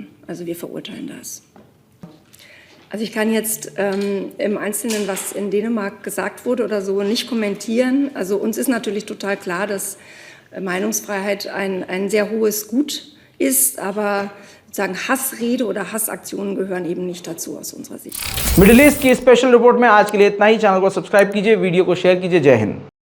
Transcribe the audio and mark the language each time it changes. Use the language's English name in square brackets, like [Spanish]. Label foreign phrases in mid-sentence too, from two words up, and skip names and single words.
[German] Also wir verurteilen das. Also ich kann jetzt im Einzelnen, was in Dänemark gesagt wurde oder so, nicht kommentieren. Also uns ist natürlich total klar, dass Meinungsfreiheit ein sehr hohes Gut ist, aber sozusagen Hassrede oder Hassaktionen gehören eben nicht dazu aus unserer Sicht. [Hindi] मिडिल ईस्ट की स्पेशल रिपोर्ट में आज के लिए इतना ही। चैनल को सब्सक्राइब कीजिए, वीडियो को शेयर कीजिए। जय हिंद।